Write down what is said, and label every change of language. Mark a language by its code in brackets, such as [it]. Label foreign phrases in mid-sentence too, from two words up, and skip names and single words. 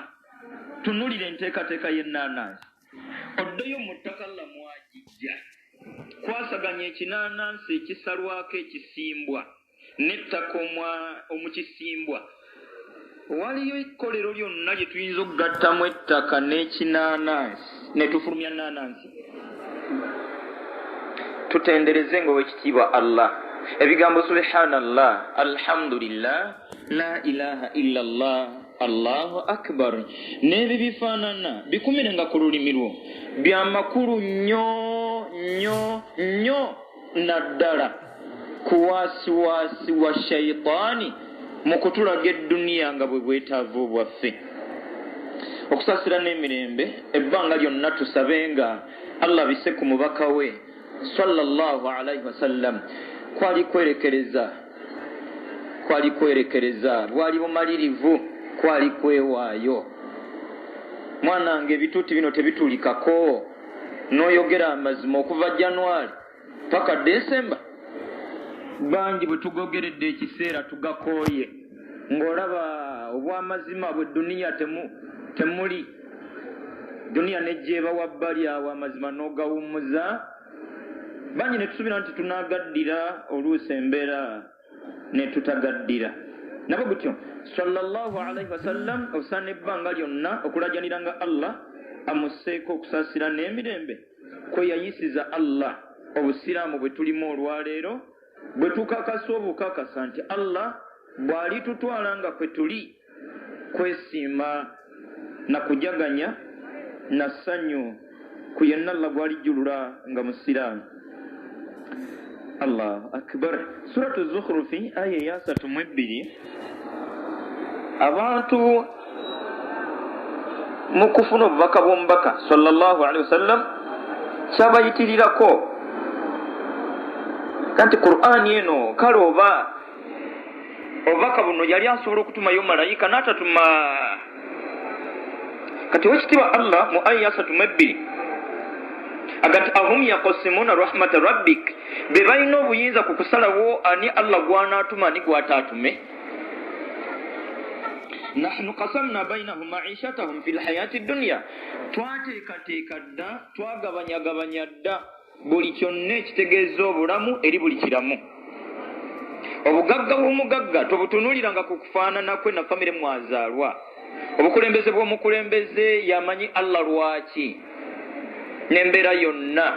[lg] Tunulira enteekateeka y'ennaanansi, oddeyo mu ttaka Allah mwagijja, kwasaganya ekinaanansi ekisalwako ekisimbwa n'ettaka omukisimbwa. Waliyo ekkolero lyonna lye tuyinza okugattamu ettaka n'ekinaanansi ne tufulumya naanansi. Tutendereze nga owekitiibwa Allah. Ebigambo [ar] سبحان الله، الحمد لله، لا إله إلا الله، الله أكبر [lg] n'ebyo bifaanana bikumirenga ku lulimi lwo, bya makulu nnyo nnyo nnyo naddala ku wasiwasi wa shayitaani mu kutulaga edduniya nga bwe bwetaavu bwaffe. Okusaasira n'emirembe ebbanga lyonna tusabenga Allah bisse ku mubaka we [ar] صلى الله عليه وسلم. [lg] Kwali kwerekereza, bwali bumalirivu, kwali kwewaayo. Mwanange ebituuti bino tebituulikako, n'oyogera amazima okuva January paka December. Bangi bwe tugogeredde ekiseera tugakooye, ng'olaba obw'amazima bwe duniya temuli. Duniya nejjeeba wabbali awo amazima n'ogawummuza. Bangi ne tusuubira nti tunaagaddira, oluusi embeera ne tutagaddira. Nabo gutyo [ar] صلى الله عليه وسلم [lg] osaana ebbanga lyonna okulajaniranga Allah amusseeko okusaasira n'emirembe kwe yayisiza Allah. Obusiraamu bwe tulimu olwaleero bwe tukakasa obukakasa nti Allah bw'ali tutwala nga kwe tuli, kwesiima na kujaganya na ssanyu ku yenna Allah gw'alijjulula nga musiraamu. [ar] الله أكبر. [lg] Suratu Zukhrufi aya ya 32. Abantu mu kufuna obubaka bw'omubaka [ar] صلى الله عليه وسلم [lg] kyabayitirirako kanti Qur'ani eno kale obubaka buno yali asobola okutumayo malayika n'atatuma. Kati wekitiibwa Allah mu aya 32 agati [ar] أهم يقسمون رحمة ربك, [lg] be balina obuyinza ku kusalawo ani Allah gw'anaatuma ani gw'ataatume. [ar] نحن قسمنا بينهم معيشتهم في الحياة الدنيا, [lg] twateekateeka dda, twagabanyagabanya dda buli kyonna ekitegeeza obulamu eri buli kiramu. Obugagga bw'omugagga tobutunuuliranga ku kufaanana kwe na famire mwazaalwa. Obukulembeze bw'omukulembeze yamanyi Allah lwaki n'embeera yonna.